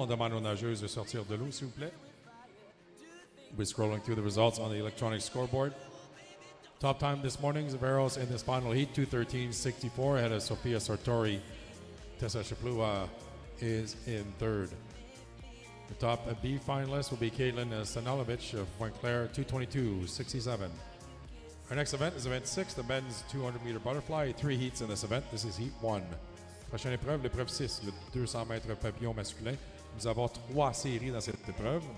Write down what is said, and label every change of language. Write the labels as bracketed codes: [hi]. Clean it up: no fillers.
[fr] On demande aux nageuses de sortir de l'eau, s'il vous plaît. [en] We'll be scrolling through the results on the electronic scoreboard. Top time this morning, Zaveros in this final heat, 2:13.64, ahead of Sofia Sartori. Tessa Shaplua is in third. The top B finalist will be Caitlin Stanilovich of Point Claire, 2:22.67. Our next event is event 6, the men's 200 meter butterfly. 3 heats in this event. This is heat 1. [fr] Prochaine épreuve, l'épreuve 6, le 200 mètres papillon masculin. Nous avons 3 séries dans cette épreuve.